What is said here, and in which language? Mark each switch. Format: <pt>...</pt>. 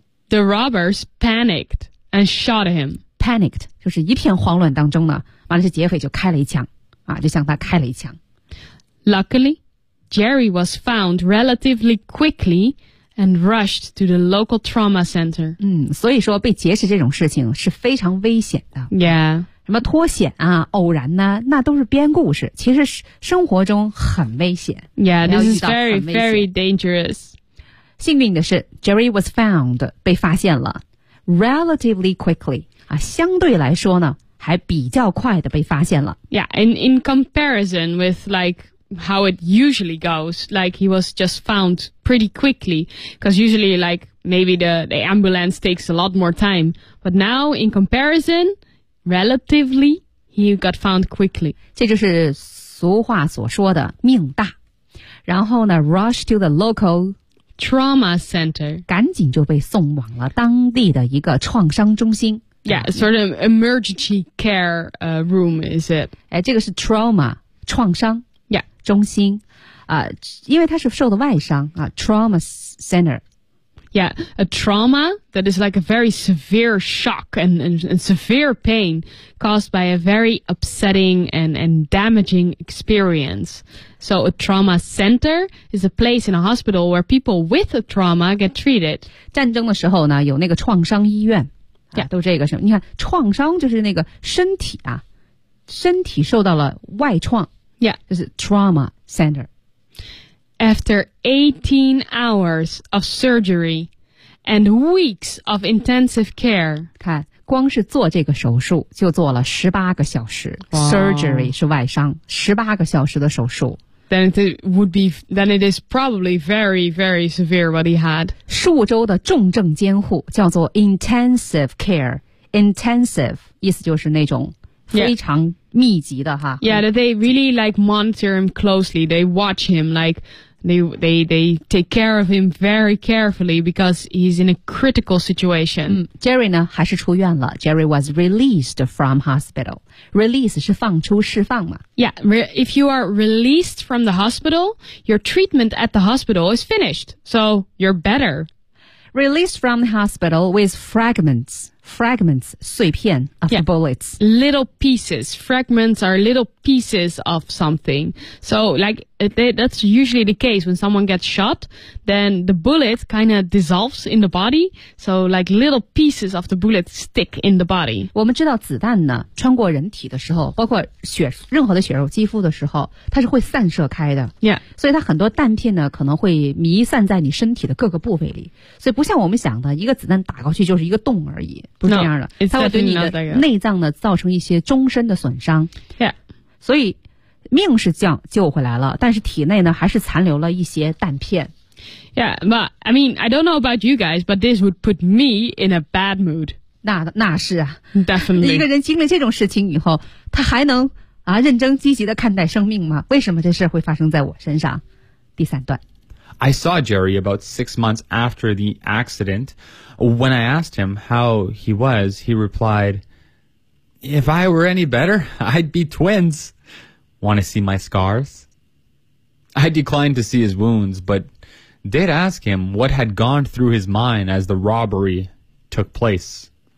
<en>The robbers panicked and shot him.</en> <zh>Panicked 就是一片慌乱当中呢，完了这劫匪就开了一枪，啊，就向他开了一枪。</zh> <en>Luckily, Jerry was found relatively quickly and rushed to the local trauma center.</en> <zh>所以说被劫持这种事情是非常危险的。</zh> <en>Yeah.</en> <zh>什么脱险啊偶然呢、啊、那都是编故事其实生活中很危险</zh> <en>Yeah, this is very, very dangerous</en> <zh>幸运的是</zh> <en>Jerry was found</en> <zh>被发现了</zh> <en>Relatively quickly、</en> <zh>啊、相对来说呢还比较快的被发现了</zh> <en>Yeah, and in comparison with like how it usually goes like he was just found pretty quickly because usually like maybe the ambulance takes a lot more time but now in comparisonRelatively, he got found quickly.</en> <zh>这就是俗话所说的命大。然后呢</zh> <en>,rush to the local trauma center.</en> <zh>赶紧就被送往了当地的一个创伤中心。</zh> <en>Yeah, sort of emergency care, room, is it?</en> <zh>哎这个是 trauma, 创伤。</zh> <en>Yeah.</en> <zh>中心。因为他是受的外伤啊 ,trauma center.</zh> <en>Yeah, a trauma that is like a very severe shock and severe pain caused by a very upsetting and damaging experience. So a trauma center is a place in a hospital where people with a trauma get treated.</en> <zh>战争的时候呢有那个创伤医院、啊</zh> <en>yeah.</en> <zh>都这个什么你看创伤就是那个身体啊身体受到了外创</zh> <en>Yeah,</en> <zh>就是 trauma center.</zh> <en>After 18 hours of surgery and weeks of intensive care.</en> <zh>看光是做这个手术就做了18个小时。</zh> <en>Wow.</en> <zh>Surgery 是外伤 ,18 个小时的手术。</zh> <en>Then it is probably very, very severe what he had.</en> <zh>数周的重症监护叫做 intensive care. Intensive, 意思就是那种非常、</zh> <en>yeah.</en> <zh>密集的哈</zh> <en>Yeah, they really like monitor him closely. They watch him like They take care of him very carefully because he's in a critical situation.</en> <zh>Jerry 呢还是出院了。</zh> <en>Jerry was released from hospital.</en> <zh>Release 是放出释放嘛。</zh> <en>Yeah, if you are released from the hospital, your treatment at the hospital is finished. So you're better. Released from the hospital with fragments, 碎片 of yeah, bullets. Little pieces. Fragments are little pieces of something. So, like, that's usually the case when someone gets shot, then the bullet kind of dissolves in the body. So, like, little pieces of the bullet stick in the body.</en> <zh>我们知道子弹呢，穿过人体的时候，包括血，任何的血肉肌肤的时候，它是会散射开的。</zh> <en>Yeah.</en> <zh>所以它很多弹片呢，可能会弥散在你身体的各个部位里。所以不像我们想的，一个子弹打过去就是一个洞而已。不是这样的</zh> <en>no,</en> <zh>它会对你的内脏呢造成一些终身的损伤、</zh> <en>yeah.</en> <zh>所以命是救回来了但是体内呢还是残留了一些弹片</zh> <en>Yeah, but I mean, I don't know about you guys, but this would put me in a bad mood</en> <zh>那是啊</zh> <en>Definitely</en> <zh>一个人经历这种事情以后他还能、啊、认真积极地看待生命吗为什么这事会发生在我身上第三段</zh> <en>I saw Jerry about 6 months after the accident. When I asked him how he was, he replied, If I were any better, I'd be twins. Want to see my scars? I declined to see his wounds, but did ask him what had gone through his mind as the robbery took place.</en>